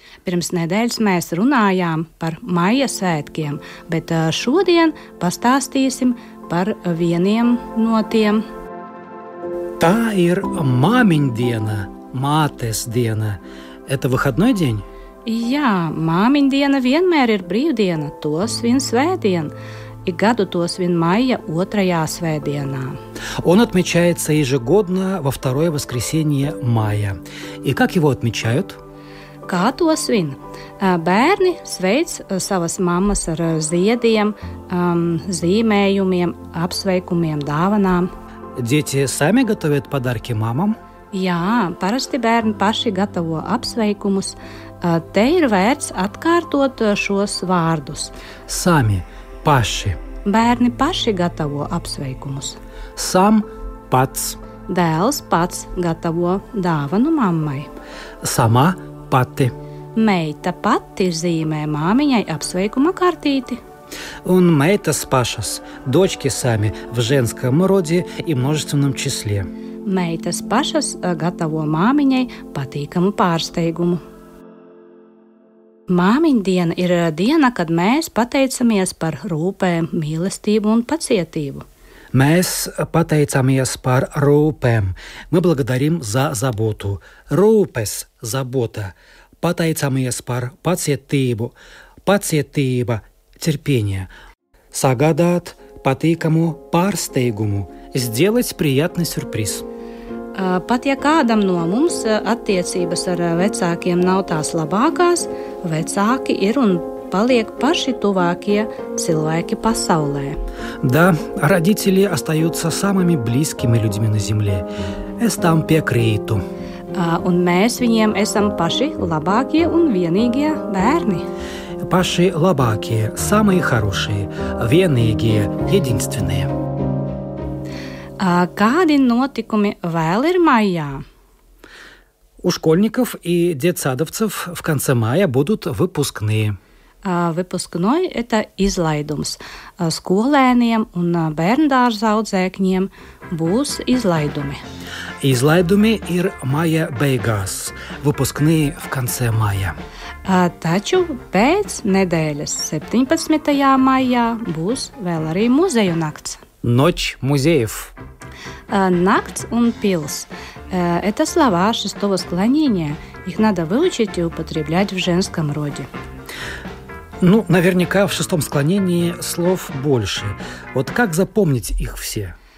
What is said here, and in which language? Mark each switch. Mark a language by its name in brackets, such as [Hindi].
[Latvian] Pirms nedēļas mēs runājām par maija svētkiem, bet šodien pastāstīsim par vieniem no tiem. Tā ir māmiņdiena, mātes diena. [Russian] Это выходной день? [Latvian] Jā, māmiņdiena vienmēr ir brīvdiena, to svin svētdien. Ik gadu to svin maija 2. svētdienā. [Russian] Он отмечается ежегодно во второе воскресенье мая. И как его отмечают? [Latvian] Kā to svin? Bērni sveic savas mammas ar ziediem, zīmējumiem, apsveikumiem, dāvanām. [Russian] Дети сами готовят подарки мамам? [Latvian] Jā, parasti bērni paši gatavo apsveikumus. Te ir vērts atkārtot šos vārdus. [Russian] Сами, [Latvian] paši. Bērni paši gatavo apsveikumus. [Russian] Сам, [Latvian] pats. Dēls pats gatavo dāvanu mammai. [Russian] Сама, [Latvian] pati. Meita pati zīmē māmiņai apsveikuma kartīti. Un meitas pašas, [Russian] дочки сами в женском роде и множественном числе. [Latvian] Meitas pašas gatavo māmiņai patīkamu pārsteigumu. Māmiņdiena ir diena, kad mēs pateicamies par rūpēm, mīlestību un pacietību. Mēs pateicamies par rūpēm. [Russian] Мы благодарим за заботу. [Latvian] Rūpes, [Russian] забота. [Latvian] Pateicamies par pacietību. Pacietība, [Russian] терпение. [Latvian] Sagādāt patīkamu pārsteigumu. [Russian] Сделать приятный сюрприз. [Latvian] Pat ja kādam no mums attiecības ar vecākiem nav tās labākās, vecāki ir un paliek paši tuvākie cilvēki pasaulē. [Russian] Да, родители остаются самыми близкими людьми на земле. [Latvian] Es tam piekrītu. Un mēs viņiem esam paši labākie un vienīgie bērni. Paši labākie, [Russian] самые хорошие, [Latvian] vienīgie, [Russian] единственные. [Latvian] Kādi notikumi vēl ir maijā? [Russian] У школьников и детсадовцев в конце мая будут выпускные. Выпускной – это [Latvian] izlaidums. Skolēniem un bērndārza audzēkņiem būs izlaidumi. Izlaidumi ir maija beigās, [Russian] выпускные в конце мая. [Latvian] Taču pēc nedēļas 17. maijā būs vēl arī muzeju nakts. [Russian] Ночь музеев. [Latvian] Nakts un pils [Russian] – это слова шестого склонения. Их надо выучить и употреблять в женском роде. Ну, наверняка в шестом склонении слов больше. Вот как запомнить их все?